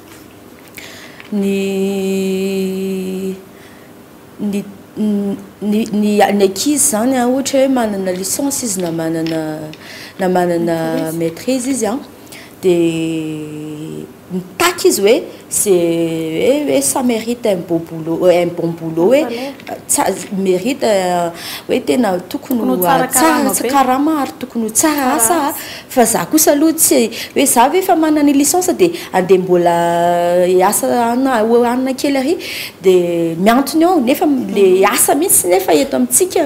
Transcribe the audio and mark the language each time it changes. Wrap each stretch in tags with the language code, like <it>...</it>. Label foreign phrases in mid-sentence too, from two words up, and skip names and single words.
<mg>ny ankizy zany ohatra hoe manana licence izy na manana maîtrise izy dia mitaky izy hoe</mg> <fr>c'est ça mérite un bon boulot</fr> <mg>hoe mérite hoe tena tokony karama ary tokony tsara asa fa za kosa aloha tsy hoe za ve efa manana licence dia andeha mbola asa anina kely ary dia miantony ao nefa le asa mihitsy nefa eto amintsika</mg>